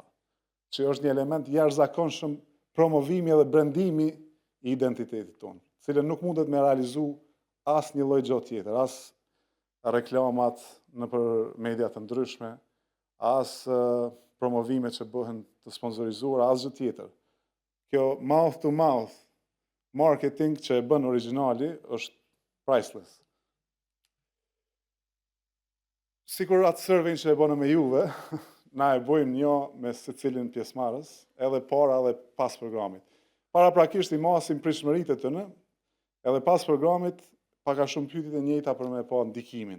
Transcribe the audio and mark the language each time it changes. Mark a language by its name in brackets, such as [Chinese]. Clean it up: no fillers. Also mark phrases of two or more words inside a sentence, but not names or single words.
[Albanian] Që është një element jashtëzakonshëm promovimi dhe brandimi i identitetit tonë, cilën nuk mundet me realizu as një lloj gjë tjetër, as reklamat në për media të ndryshme, as promovime që bëhen të sponsorizuara, as gjë tjetër. Kjo [English] mouth to mouth marketing [Albanian] që e bën origjinali është priceless. Sikur atë survey që e bënë me juve, na e bojmë një me secilin pjesëmarrës, edhe para dhe pas programit. Para prakisht i masim pritshmëritë të në, edhe pas programit paka shumë pyetjet e njëjta për me pa ndikimin.